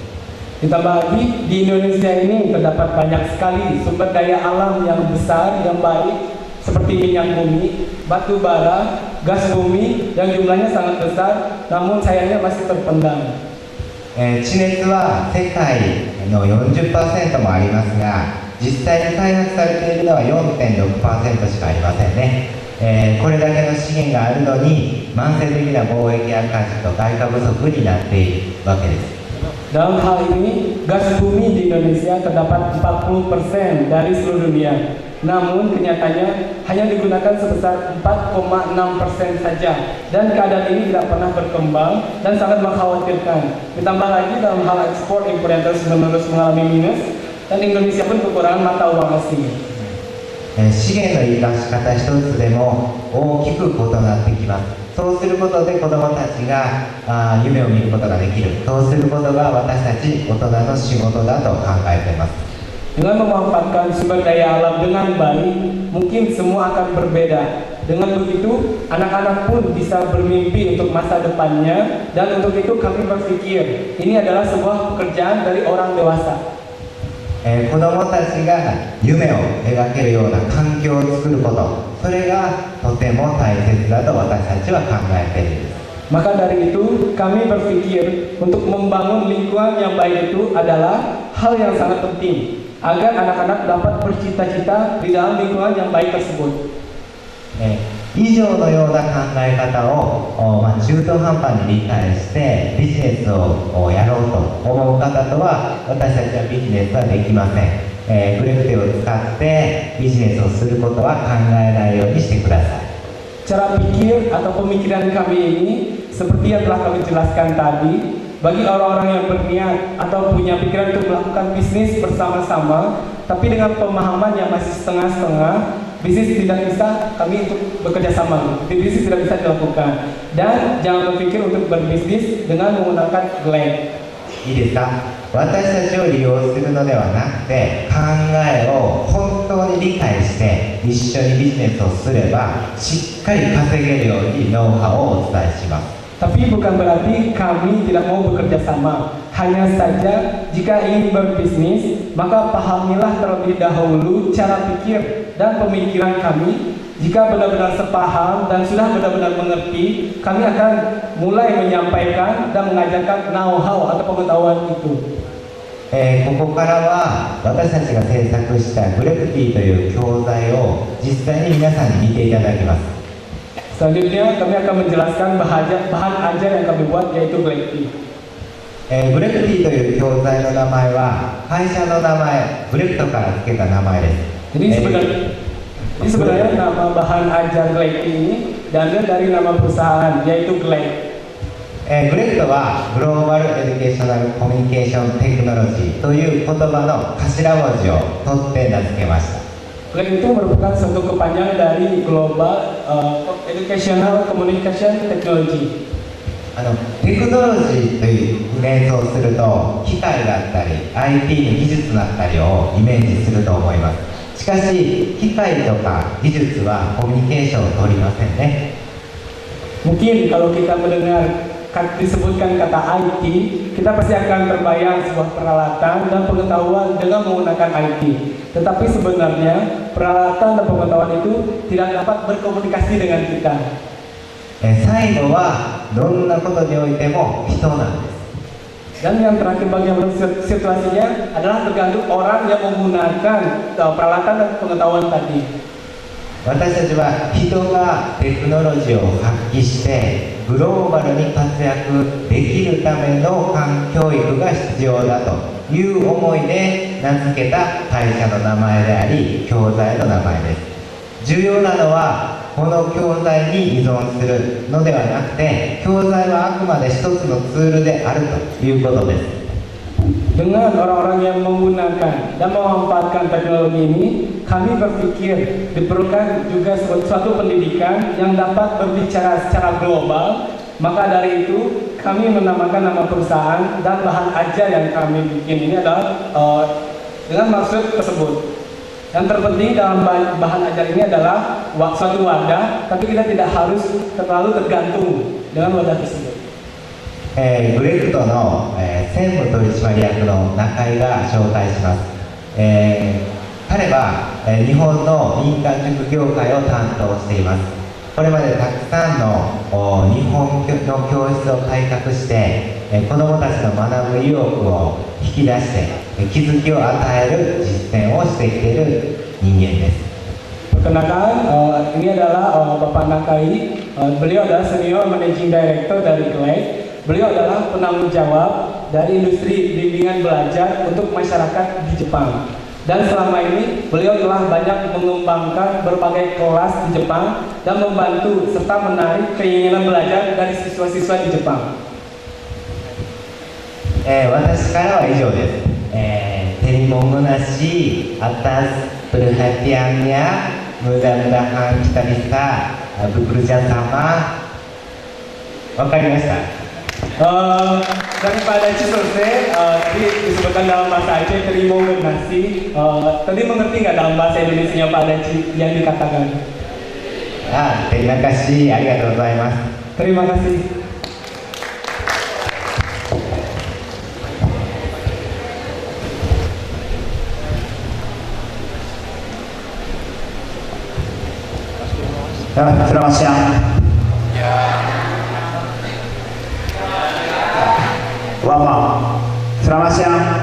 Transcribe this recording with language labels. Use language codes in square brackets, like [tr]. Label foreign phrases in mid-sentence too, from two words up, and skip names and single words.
[id] Ditambah lagi, di Indonesia ini terdapat banyak sekali sumber daya alam yang besar, yang baik, seperti minyak bumi, batu bara, gas bumi, yang jumlahnya sangat besar, namun sayangnya masih terpendam. [ja] 地熱は世界の 40% もありますが、 実際に開発されているのは 4.6% しかありませんね。これだけの資源があるのに慢性的な貿易赤字と外貨不足になっているわけです。 [id] Dalam hal ini, gas bumi di Indonesia terdapat 40% dari seluruh dunia. Namun kenyataannya hanya digunakan sebesar 4,6% saja. Dan keadaan ini tidak pernah berkembang dan sangat mengkhawatirkan. Ditambah lagi dalam hal ekspor impor yang terus-menerus mengalami minus dan Indonesia pun kekurangan mata uang asing. [ja] 資源の生かし方一つでも大きく異なってきます。そうすることで子どもたちが夢を見ることができる。そうすることが私たち大人の仕事だと考えています。 [id] Dengan memanfaatkan sumber daya alam dengan baik, mungkin semua akan berbeda. Dengan begitu, anak-anak pun bisa bermimpi untuk masa depannya, dan untuk itu kami berpikir ini adalah sebuah pekerjaan dari orang dewasa. [ja] 子どもたちが夢を描けるような環境を作ること、それがとても大切だと私たちは考えている。 [id] Maka dari itu, kami berpikir untuk membangun lingkungan yang baik itu adalah hal yang sangat penting agar anak-anak dapat bercita-cita di dalam lingkungan yang baik tersebut. [ja] 以上のような考え方を、中途半端に理解してビジネスをやろうと思う方とは私たちはビジネスはできません。グレフテを使ってビジネスをすることは考えないようにしてください。 [id] Cara pikir atau pemikiran kami ini seperti yang telah kami jelaskan tadi, bagi orang-orang yang berniat atau punya pikiran untuk melakukan bisnis bersama-sama, tapi dengan pemahaman yang masih setengah-setengah, bisnis tidak bisa kami untuk bekerja sama, bisnis tidak bisa dilakukan. Dan jangan berpikir untuk berbisnis dengan menggunakan Glade. [ja] いいですか？私たちを利用するのではなくて考えを本当に理解して一緒にビジネスをすればしっかり稼げるようにノウハウをお伝えします。 [id] Tapi bukan berarti kami tidak mau bekerja sama. Hanya saja jika ingin berbisnis, maka pahamilah terlebih dahulu cara pikir dan pemikiran kami. Jika benar-benar sepaham dan sudah benar-benar mengerti, kami akan mulai menyampaikan dan mengajarkan know-how atau pengetahuan itu. [ja] ここからは私たちが制作したグレフティという教材を実際に皆さんに見ていただきます。 [id] Selanjutnya kami akan menjelaskan bahan ajar yang kami buat yaitu Glade Tea. [ja] グレフティという教材の名前は会社の名前グレフトから付けた名前です。 [id] Jadi sebenarnya nama bahan ajar Glade Tea ini diambil dari nama perusahaan yaitu Glade. [ja] グレフトはグローバルエデュケーショナルコミュニケーションテクノロジーという言葉の頭文字を取って名付けました。 [id] Glade itu merupakan satu kepanjangan dari Global Educational Communication Technology. [ja] テクノロジーという連想すると機械だったり IT の技術だったりをイメージすると思います。しかし機械とか技術はコミュニケーションを取りませんね。 [id] Mungkin kalau kita mendengar disebutkan kata IT, kita pasti akan terbayang sebuah peralatan dan pengetahuan dengan menggunakan IT. Tetapi sebenarnya peralatan dan pengetahuan itu tidak dapat berkomunikasi dengan kita. [ja] 最後はどんなことにおいても人なんです。 [id] Dan yang terakhir bagian situasinya adalah tergantung orang yang menggunakan peralatan dan pengetahuan tadi. [ja] 私たちは人がテクノロジーを発揮してグローバルに活躍できるための教育が必要だという思いで名付けた会社の名前であり教材の名前です。重要なのはこの教材に依存するのではなくて教材はあくまで一つのツールであるということです。 [id] Dengan orang-orang yang menggunakan dan memanfaatkan teknologi ini, kami berpikir diperlukan juga suatu pendidikan yang dapat berbicara secara global. Maka dari itu, kami menamakan nama perusahaan dan bahan ajar yang kami bikin ini adalah dengan maksud tersebut. Yang terpenting dalam bahan ajar ini adalah suatu wadah, tapi kita tidak harus terlalu tergantung dengan wadah tersebut. [ja] グレフトの、専務取締役の中井が紹介します。彼は、日本の民間塾業界を担当しています。これまでたくさんの日本の教室を開拓して子どもたちの学ぶ意欲を引き出して気づきを与える実践をしてきている人間です。 [id] Perkenalkan, ini adalah Bapak Nakai. Beliau adalah [en] Senior Managing Director [id] dari GLEC. Beliau adalah penanggung jawab dari industri bimbingan belajar untuk masyarakat di Jepang. Dan selama ini beliau telah banyak mengembangkan berbagai kelas di Jepang dan membantu serta menarik keinginan belajar dari siswa-siswa di Jepang. [ja] 私からは以上です。 [id] Terima kasih atas perhatiannya. Mudah-mudahan kita bisa bekerja sama. [ja] Wakarimashita. [id] Daripada Cisose, disebutkan dalam bahasa Aceh, terima kasih. Tadi mengerti nggak dalam bahasa Indonesia Pak Daci yang dikatakan? Terima kasih, [ja] ありがとうございます. [id] Terima kasih. Selamat siang. Wama, selamat siang.